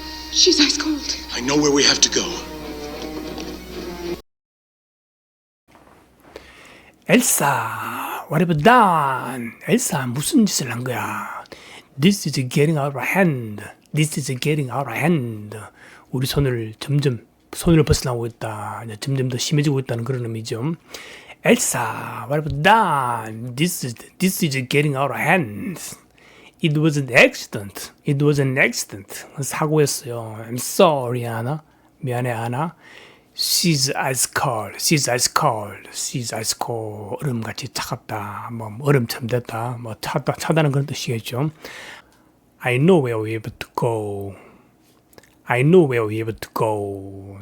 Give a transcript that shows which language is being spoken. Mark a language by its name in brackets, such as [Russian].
[English] She's ice cold. I know where we have to go. 엘사, what have you done? [Korean] 엘사, 무슨 짓을 한 거야? [English] This is getting out of hand. This is getting out of hand. [Korean] 우리 손을 벗어나고 있다. 점점 더 심해지고 있다는 그런 의미죠. [English] 엘사, what have you done? This is getting out of hand. It was an accident. It was an accident. [Korean] 사고였어요. [English] I'm sorry, 아나. [Korean] 미안해, 아나. [English] She's ice cold. She's ice cold. She's ice cold. [Korean] 얼음같이 차갑다. 뭐 얼음처럼 됐다. 뭐 차다는 그런 뜻이겠죠. [English] I know where we have to go. I know where we have to go.